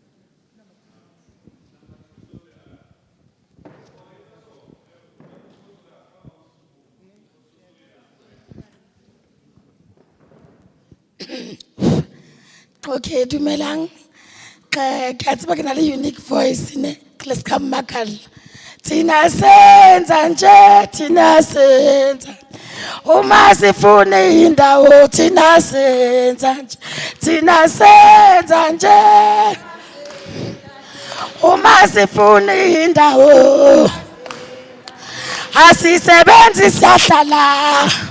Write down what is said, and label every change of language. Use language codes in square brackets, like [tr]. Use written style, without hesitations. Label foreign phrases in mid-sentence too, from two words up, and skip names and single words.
[st] Okay, dumelang. Ke tseba ke na le [en] unique voice [st] ne. [en] Let's come makal. [zu] Tina senza nje, tina senza. Uma sifune indawo, tina senza nje. Tina senza nje. Uma sifune indawo. Asisebenzi siyahlala.